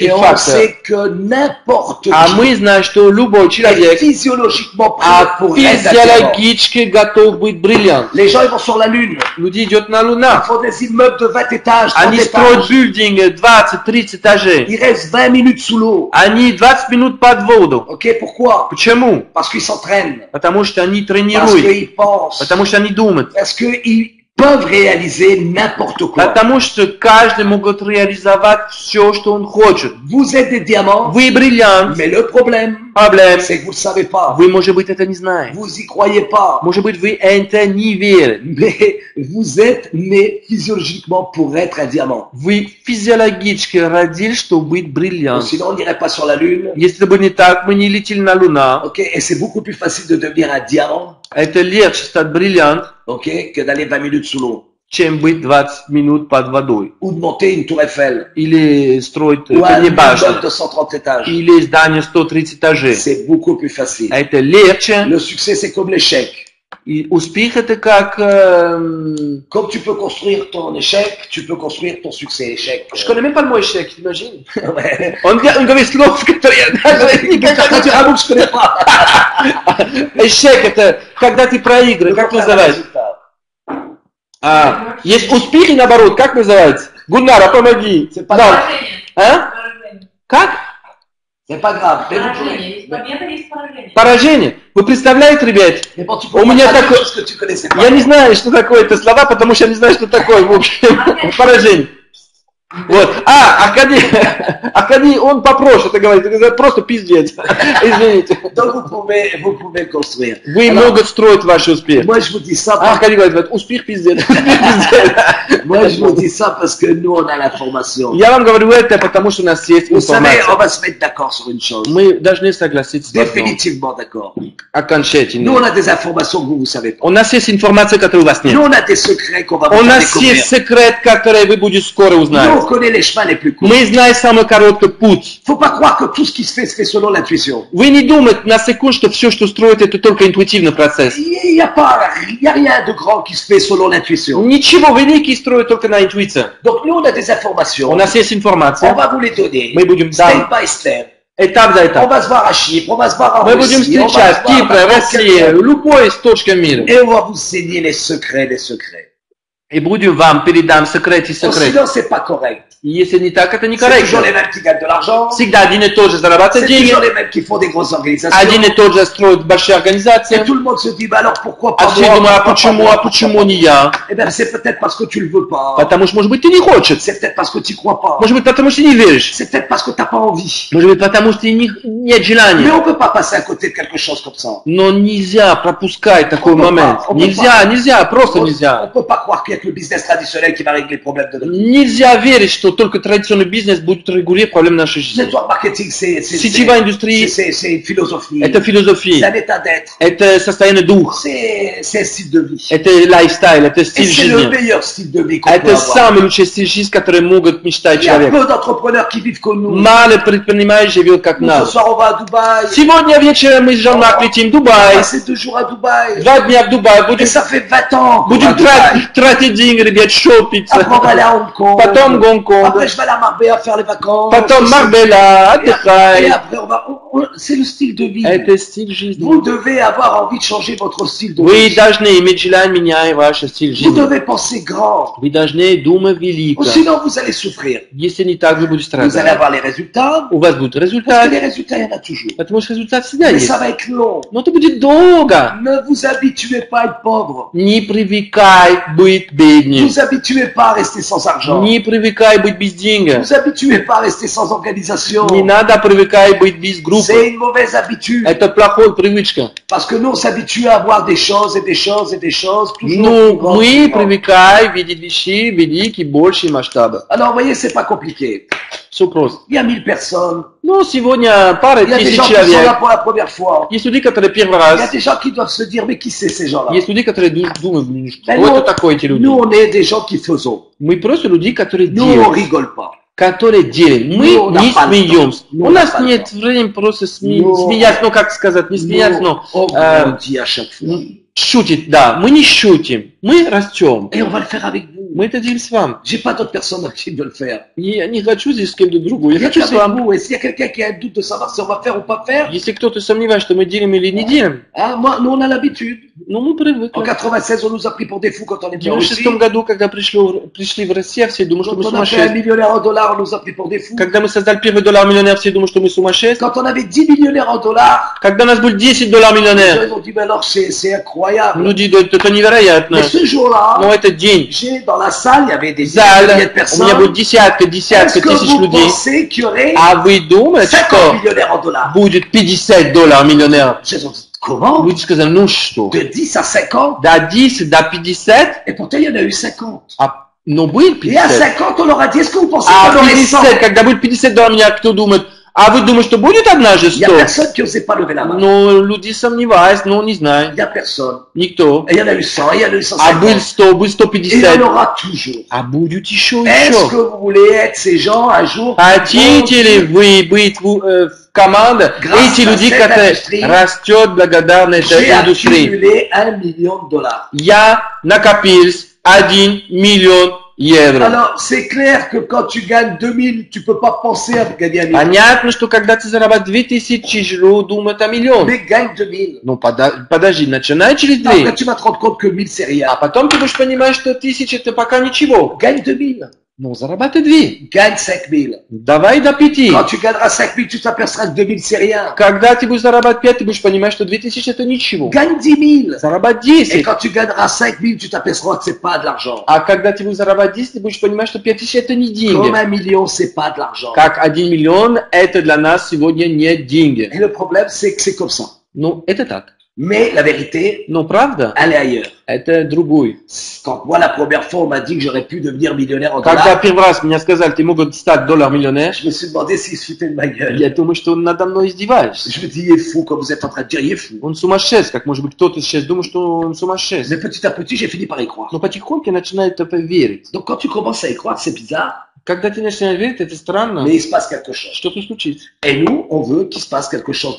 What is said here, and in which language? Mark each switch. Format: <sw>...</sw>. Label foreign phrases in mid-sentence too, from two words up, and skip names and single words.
<fr>Et on</fr> <ru>фактор.</ru> <fr>sait que n'importe</fr> <ru>А</ru> <fr>qui</fr> <ru>мы знаем, что любой</ru> <fr>est</fr> <ru>человек</ru> <fr>physiologiquement prêt pour être un diamant.</fr> <ru>физиологически готов быть бриллиант.</ru> <fr>Les gens, ils vont sur la Lune.</fr> <ru>Люди идут на</ru> <fr>Ils</fr> <ru>Луну.</ru> <fr>font des immeubles de 20 étages, 30</fr> <ru>Они строят</ru> <fr>étages.</fr> <ru>билдинги 20-30 этажей.</ru> <fr>Ils restent 20 minutes sous l'eau.</fr> <ru>Они 20 минут под воду.</ru> <fr>Ok, pourquoi?</fr> <ru>Почему?</ru> <fr>Parce qu'ils s'entraînent.</fr> <ru>Потому что они</ru> <fr>Parce</fr> <ru>тренируют.</ru> <fr>qu'ils pensent.</fr> <ru>Потому что они думают.</ru> <fr>Parce qu'ils peuvent réaliser n'importe quoi.</fr> <ru>Потому что каждый может реализовать все, что он хочет.</ru> <fr>Vous êtes des diamants,</fr> <ru>Вы бриллиант.</ru> <fr>mais le problème,</fr> <ru>Проблема.</ru> <fr>c'est que vous ne le savez pas.</fr> <ru>Вы, может быть, это не знаете.</ru> <fr>Vous y croyez pas.</fr> <ru>Может быть, вы это не верите.</ru> <fr>Mais vous êtes né physiologiquement pour être un diamant.</fr> <ru>Вы физиологически родились, чтобы быть бриллиант.</ru> <fr>Sinon, on n'irait pas sur la Lune.</fr> <ru>Если бы не так, мы не летели на Луну.</ru> <fr>Ok, et c'est beaucoup plus facile de devenir un diamant,</fr> <ru>Это легче стать бриллиант,</ru> <fr>ok, que d'aller 20 minutes sous l'eau.</fr> <ru>чем быть 20 минут под водой.</ru> <fr>Ou de monter une tour Eiffel.</fr> <ru>Или строить</ru> <fr>Ou un</fr> <ru>не</ru> <fr>immeuble</fr> <ru>башню.</ru> <fr>de 130 étages.</fr> <ru>Или здание 130 этажей.</ru> <fr>C'est beaucoup plus facile.</fr> <ru>Это легче.</ru> <fr>Le succès, c'est comme l'échec.</fr> <ru>И успех это как...</ru> <fr>Comme tu peux construire ton échec, tu peux construire ton succès. Échec. Je connais même pas le mot échec, t'imagines? Ouais.</fr> <ru>Он говорит слов, которые я даже никогда</ru> <fr>Quand tu raboutes, je connais pas.</fr> <ru>Échec это когда ты проигрываешь, как называется? Есть успех и наоборот, как называется? Гульнара, помоги.</ru> <fr>C'est pas</fr> <ru>Да.</ru> <fr>grave.</fr> <ru>А? Как?</ru> <fr>C'est pas grave. Mais vous</fr> <ru>Поражение.</ru> <fr>pouvez.</fr> <ru>Есть победа, есть поражение. Поражение. Вы представляете, ребят?</ru> <fr>Mais bon, tu peux</fr> <ru>У</ru> <fr>pas</fr> <ru>меня</ru> <fr>traduire</fr> <ru>такое...</ru> <fr>ce que tu connaissais pas.</fr> <ru>Я не знаю, что такое это слова, потому что я не знаю, что такое, в общем, поражение. Вот. Акади, он попроще это говорит, это просто пиздец. Извините.</ru> <fr>Donc vous pouvez le construire.</fr> <ru>Вы</ru> <fr>Alors,</fr> <ru>много строить ваш успех.</ru> <fr>moi je vous dis ça.</fr> <ru>Акади говорит, успех пиздец. Успех пиздец.</ru> <fr>Moi je vous dis ça parce que nous on a l'information.</fr> <ru>Я вам говорю это, потому что у нас есть</ru> <fr>Vous savez, on</fr> <ru>информация.</ru> <fr>va se mettre d'accord sur une chose.</fr> <ru>Мы должны согласиться с одном.</ru> <fr>Définitivement d'accord. Nous</fr> <ru>Окончательно.</ru> <fr>on a des informations que vous ne savez pas.</fr> <ru>У нас есть информация, которой у вас нет.</ru> <fr>Nous on a des secrets qu'on va</fr> <ru>У</ru> <fr>vous faire</fr> <ru>нас</ru> <fr>découvrir.</fr> <ru>есть секрет, который вы будете скоро</ru> <fr>Nous</fr> <ru>узнать.</ru> <fr>on connaît les chemins les plus courts.</fr> <ru>Мы знаем самый короткий путь.</ru> <fr>Faut pas croire que tout ce qui se fait selon l'intuition.</fr> <ru>Вы не думаете на секунду, что все, что строите, это только интуитивный процесс.</ru> <fr>Il y a rien de grand qui se fait selon l'intuition.</fr> <ru>Ничего великий строит только на интуиции.</ru> <fr>Donc nous on a des informations.</fr> <ru>У нас есть</ru> <fr>On</fr> <ru>информация.</ru> <fr>va vous les donner.</fr> <ru>Мы будем</ru> <en>Step by step.</en> <ru>этап за</ru> <fr>On</fr> <ru>этап.</ru> <fr>va se voir à Chypre, on va se voir en</fr> <ru>Мы будем</ru> <fr>Russie, on va</fr> <ru>встречать</ru> <fr>se voir</fr> <ru>Кипр,</ru> <fr>dans</fr> <ru>Россию,</ru> <fr>quelques-</fr> <ru>любой точка мира.</ru> <fr>Et on va vous enseigner les secrets des secrets.</fr> <ru>И будем вам передам секрет и</ru> <fr>Sinon,</fr> <ru>секрет.</ru> <fr>c'est pas correct.</fr> <ru>И если не так, это</ru> <fr>C'est toujours</fr> <ru>некорректно.</ru> <fr>les mêmes qui gagnent de l'argent.</fr> <ru>Всегда один и тот же</ru> <fr>C'est</fr> <ru>зарабатывает деньги,</ru> <fr>toujours les mêmes qui font des grosses organisations.</fr> <ru>один и тот же строит большие</ru> <fr>Et</fr> <ru>организации.</ru> <fr>tout le monde se dit, bah alors pourquoi pas</fr> <ru>А все</ru> <fr>moi,</fr> <ru>думают, а</ru> <fr>pourquoi pas</fr> <ru>почему,</ru> <fr>moi,</fr> <ru>а почему не я?</ru> <fr>Eh bien, c'est peut-être parce que tu le veux pas.</fr> <ru>Потому что, может быть, ты не хочешь.</ru> <fr>C'est peut-être parce que tu crois pas.</fr> <ru>Может быть, потому что не веришь.</ru> <fr>C'est peut-être parce que t'as pas envie.</fr> <ru>Может быть, потому что нет</ru> <fr>Mais</fr> <ru>желания.</ru> <fr>on peut pas passer à côté de quelque chose comme ça.</fr> <ru>Но нельзя пропускать такой</ru> <fr>Он peut</fr> <ru>момент.</ru> <fr>pas, он peut</fr> <ru>Нельзя,</ru> <fr>pas.</fr> <ru>нельзя, просто</ru> <fr>On</fr> <ru>нельзя.</ru> <fr>peut pas croire qu'il y a qu'il y a que le business traditionnel qui va régler les problèmes de notre vie.</fr> <ru>Нельзя верить, что только традиционный бизнес будет регулировать проблемы нашей жизни.</ru> <en>Network marketing,</en> <ru>Сетевая индустрия</ru> <fr>c'est une philosophie. –</fr> <ru>это философия,</ru> <fr>C'est un état d'être.</fr> <ru>это состояние духа,</ru> <fr>C'est un style de vie.</fr> <ru>это лайфстайл, это</ru> <fr>Et</fr> <ru>стиль</ru> <fr>c'est le</fr> <ru>жизни.</ru> <fr>meilleur style de vie qu'on peut</fr> <ru>Это</ru> <fr>avoir.</fr> <ru>самый лучший стиль жизни, который могут мечтать</ru> <fr>Il y a</fr> <ru>человек.</ru> <fr>peu d'entrepreneurs qui vivent comme nous.</fr> <ru>Мало предпринимателей живет как</ru> <fr>Ce</fr> <ru>нас.</ru> <fr>soir, on va à Dubaï.</fr> <ru>Сегодня вечером мы с Жан-Марк летим в</ru> <fr>On va</fr> <ru>Дубай.</ru> <fr>passer 2 jours à Dubaï.</fr> <ru>2 дня в Дубае.</ru> <fr>Et</fr> <ru>Будем</ru> <fr>ça fait 20 ans qu'on va à Dubaï.</fr> <ru>тратить деньги, ребят, шопиться.</ru> <fr>Après, on va aller à Hong Kong.</fr> <ru>Потом Гонконг.</ru> <fr>Après, je vais aller à Marbella faire les vacances.</fr> <ru>Потом Марбелла,</ru> <fr>Et</fr> <ru>отдыхай.</ru> <fr>après, c'est le style de vie.</fr> <ru>Это стиль жизни.</ru> <fr>Vous devez avoir envie de changer votre style de</fr> <ru>Вы</ru> <fr>vie.</fr> <ru>должны иметь желание менять ваш стиль</ru> <fr>Vous</fr> <ru>жизни.</ru> <fr>devez penser grand.</fr> <ru>Вы должны думать велико.</ru> <fr>Ou sinon, vous allez souffrir.</fr> <ru>Если не так, вы будете</ru> <fr>Vous allez</fr> <ru>страдать.</ru> <fr>avoir les résultats.</fr> <ru>У вас будут</ru> <fr>Parce que</fr> <ru>результаты.</ru> <fr>les résultats, il y en a toujours.</fr> <ru>Потому что результат всегда</ru> <fr>Mais</fr> <ru>есть.</ru> <fr>ça va être long.</fr> <ru>Но это будет долго.</ru> <fr>Ne vous habituez pas à être pauvre.</fr> <ru>Не привыкай быть</ru> <fr>Ne</fr> <ru>беднее.</ru> <fr>vous habituez pas à rester sans argent.</fr> <ru>Не привыкай быть без</ru> <fr>Ne</fr> <ru>денег.</ru> <fr>vous habituez pas à rester sans organisation.</fr> <ru>Не надо привыкай быть без группы.</ru> <fr>C'est une mauvaise habitude.</fr> <ru>Это плохая привычка.</ru> <fr>Parce que nous, on s'habitue à avoir des choses et des choses et des choses. Toujours</fr> <ru>Ну,</ru> <fr>plus grandes,</fr> <ru>мы</ru> <fr>plus grandes.</fr> <ru>привыкаем видеть вещи великие, большие масштабы.</ru> <fr>Alors, vous voyez, c'est pas compliqué.</fr> <ru>Все просто.</ru> <fr>Il y a 1000 personnes.</fr> <ru>Ну, сегодня пара</ru> <fr>Il y a des</fr> <ru>тысяч</ru> <fr>gens qui sont là</fr> <ru>человек.</ru> <fr>pour la première fois.</fr> <ru>Есть люди, которые первый</ru> <fr>Il y a</fr> <ru>раз.</ru> <fr>des gens qui doivent se dire, mais qui c'est ces gens-là?</fr> <ru>Есть люди, которые думают, блин, что</ru> <fr>Ben,</fr> <ru>это такое эти люди?</ru> <fr>nous, on est des gens qui faisons.</fr> <ru>Мы просто люди, которые</ru> <fr>Nous, on</fr> <ru>делают.</ru> <fr>rigole pas.</fr> <ru>Которые делаем. Мы Ну, не напали. смеемся. Ну, У нас напали. нет времени просто Ну, смеяться, ну как сказать, не смеяться, но</ru> <fr>on grandit à chaque fois.</fr> <ru>шутить, да. Мы не шутим, мы растем.</ru> <fr>Et on va le faire avec vous.</fr> <ru>Мы это делаем с вами.</ru> <fr>J'ai pas d'autres personnes avec qui de le faire.</fr> <ru>Я не хочу здесь с кем-то другим, я</ru> <fr>Il y a</fr> <ru>хочу с</ru> <fr>qu'avec</fr> <ru>вами.</ru> <fr>vous. Et s'il y a quelqu'un qui a un doute de savoir si on va faire ou pas faire,</fr> <ru>Если кто-то сомневается, что мы делаем или не делаем,</ru> <fr>hein, moi, nous, on a l'habitude.</fr> <ru>ну мы</ru> <fr>En</fr> <ru>привыкли.</ru> <fr>96, on nous a pris pour des fous quand on</fr> <ru>В</ru> <fr>était en Russie.</fr> <ru>96 году, когда пришли в Россию, все думали, что</ru> <fr>Quand</fr> <ru>мы</ru> <fr>on a fait un</fr> <ru>сумасшедшие.</ru> <fr>millionnaire en dollars, on nous a pris pour des fous.</fr> <ru>Когда мы создали первый $1 все думали, что мы сумасшедшие.</ru> <fr>Quand on avait 10 millionnaires en dollars,</fr> <ru>Когда у нас был $10</ru> <fr>les gens</fr> <ru>миллионер,</ru> <fr>ils ont dit, mais alors c'est incroyable.</fr> <ru>люди, да, это невероятно.</ru> <fr>Mais ce jour-là,</fr> <ru>Но этот день,</ru> <fr>j'ai dans la salle, il y avait des</fr> <ru>в зале,</ru> <fr>milliers de</fr> <ru>у меня</ru> <fr>personnes.</fr> <ru>будет десятка</ru> <fr>Est-ce que</fr> <ru>тысяч</ru> <fr>vous</fr> <ru>людей.</ru> <fr>pensez qu'il y aurait</fr> <ru>А вы думаете,</ru> <fr>50</fr> <ru>что</ru> <fr>millionnaires en dollars?</fr> <ru>будет $50 миллионер?</ru> <fr>Ils ont dit, comment?</fr> <ru>Люди сказали, ну что,</ru> <fr>De 10 à 50?</fr> <ru>до 10, до 50,</ru> <fr>Et pourtant, il y en a eu 50.</fr> <ru>ну будет</ru> <fr>Et à</fr> <ru>50.</ru> <fr>50, on leur a dit, est-ce que vous pensez</fr> <ru>А</ru> <fr>qu'on aurait 100?</fr> <ru>50, когда будет $50 миллионер, кто думает, а вы думаете, что будет однажды</ru> <fr>Il n'y a</fr> <ru>100?</ru> <fr>personne qui n'osait pas lever la main.</fr> <ru>Ну, люди сомневаются, ну не</ru> <fr>Il</fr> <ru>знаю,</ru> <fr>n'y a personne.</fr> <ru>никто.</ru> <fr>Et il y en a eu 100, il y en a eu</fr> <ru>А</ru> <fr>150.</fr> <ru>будет 100, будет</ru> <fr>Et il y en</fr> <ru>150,</ru> <fr>aura toujours.</fr> <ru>а будет еще,</ru> <fr>Est-ce que</fr> <ru>еще.</ru> <fr>vous voulez être ces gens un jour?</fr> <ru>Хотите ли вы быть в команде</ru> <fr>Grâce</fr> <ru>эти</ru> <fr>à</fr> <ru>люди,</ru> <fr>cette</fr> <ru>которые</ru> <fr>industrie,</fr> <ru>растет благодаря</ru> <fr>J'ai</fr> <ru>этой индустрии?</ru> <fr>accumulé $1 million.</fr> <ru>Я накопил 1 миллион евро.</ru> <fr>Alors, c'est clair que quand tu gagnes 2000, tu peux pas penser à gagner 1 million.</fr> <ru>Понятно, что когда ты зарабатываешь 2000, думают о миллионе.</ru> <fr>Mais gagne 2000.</fr> <ru>Ну, подожди, начинай через</ru> <fr>Après,</fr> <ru>2.</ru> <fr>tu vas te rendre compte que 1000, c'est rien.</fr> <ru>А потом ты будешь понимать, что 1000 это пока ничего.</ru> <fr>Gagne 2000.</fr> <ru>Ну, зарабатывай 2.</ru> <fr>Gagne 5000.</fr> <ru>Давай до 5.</ru> <fr>Quand tu gagneras 5000, tu t'aperceras que 2000, c'est rien.</fr> <ru>Когда ты будешь зарабатывать 5, ты будешь понимать, что 2000 это ничего.</ru> <fr>Gagne 10 000.</fr> <ru>Зарабатывай</ru> <fr>Et</fr> <ru>10.</ru> <fr>quand tu gagneras 5000, tu t'aperceras que c'est pas de l'argent.</fr> <ru>А когда ты будешь зарабатывать 10, ты будешь понимать, что 5000 это не</ru> <fr>Comme</fr> <ru>деньги.</ru> <fr>1 million, c'est pas de l'argent.</fr> <ru>Как 1 миллион, это для нас сегодня не деньги.</ru> <fr>Et le problème, c'est que c'est comme ça.</fr> <ru>Ну, это так.</ru> <fr>Mais la vérité,</fr> <ru>Но правда,</ru> <fr>elle est ailleurs.</fr> <ru>это другой.</ru> <fr>Quand moi, la première fois, on m'a dit que j'aurais pu devenir millionnaire en</fr> <ru>Когда</ru> <fr>dollars,</fr> <ru>первый раз мне сказали, ты мог стать $1</ru> <fr>je me suis demandé s'il se foutait de ma gueule.</fr> <ru>я думаю, что он надо мной издеваешься.</ru> <fr>Je me dis, il est fou, comme vous êtes en train de dire, il est fou.</fr> <ru>Он сумасшедший, как может быть кто-то сейчас думает, что он сумасшедший.</ru> <fr>Mais petit à petit, j'ai fini par y croire.</fr> <ru>Но потихоньку начинает это верить.</ru> <fr>Donc quand tu commences à y croire, c'est bizarre,</fr> <ru>Когда ты начинаешь верить, это странно.</ru> <fr>mais il se passe quelque chose.</fr> <ru>Что-то случится.</ru> <fr>Et nous, on veut qu'il se passe quelque chose dans</fr>